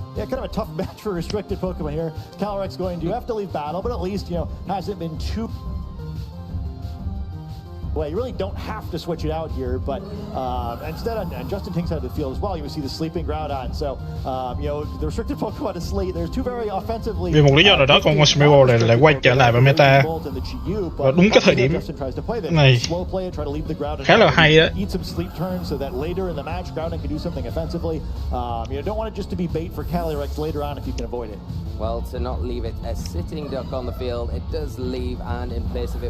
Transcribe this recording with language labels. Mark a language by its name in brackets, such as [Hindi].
[English] Yeah, kind of a tough match for restricted Pokemon here. Calyrex going to have to leave battle, but at least, you know, hasn't been too... Well, you really don't have to switch it out here, but instead, on Justin Tink's side of the field as well, you would see the sleeping Groudon. So, you know, the restricted Pokemon to sleep. There's two very offensively. [Vietnamese] Vì một lý do nào đó, con Smeargle này lại quay trở lại vào meta và đúng cái thời điểm này khá là hay á. [English] Eat some sleep turns so that later in the match, Groudon can do something offensively. You don't want it just to be bait for Calyrex later on if you can avoid it. Well, to not leave it a sitting duck on the field, it does leave, and in place of it,